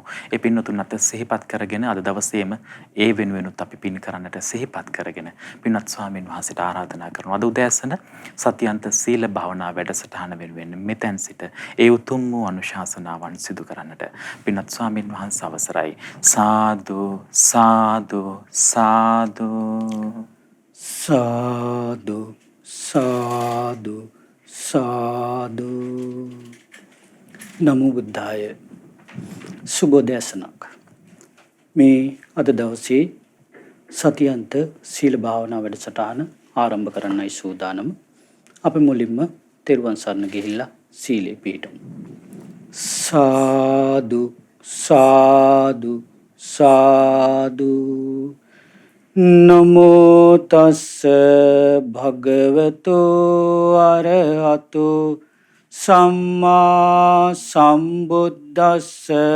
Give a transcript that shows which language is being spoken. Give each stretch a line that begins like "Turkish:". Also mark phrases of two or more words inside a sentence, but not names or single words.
Sinhala: ඒ පින්වතුන් අත සිහිපත් කරගෙන අද දවසේම ඒ වෙනුවෙනුත් අපි පින් කරන්නට සිහිපත් කරගෙන පින්වත් ස්වාමීන් වහන්සේට ආරාධනා කරනවා. අද උදෑසන සත්‍යන්ත සීල භාවනා වැඩසටහන වෙනුවෙන් මෙතෙන් සිට ඒ උතුම් වූ අනුශාසනාවන් සිදු කරන්නට පින්වත් ස්වාමීන් වහන්සේ අවසරයි. සාදු සාදු සාදු. සාදු සාදු සාදු.
Pali: නමෝ බුද්ධාය.
Sinhala: සුබෝදෑසනක්. මේ අද දවසේ සතියන්ත සීල භාවනා වැඩසටහන ආරම්භ කරන්නයි සූදානම. අපි මුලින්ම තෙරුවන් සරණ ගිහිල්ලා සීලේ පිහිටමු. සාදු සාදු සාදු.
Pali: නමෝ තස්ස භගවතෝ අරහතෝ සම්මා සම්බුද්දස්ස.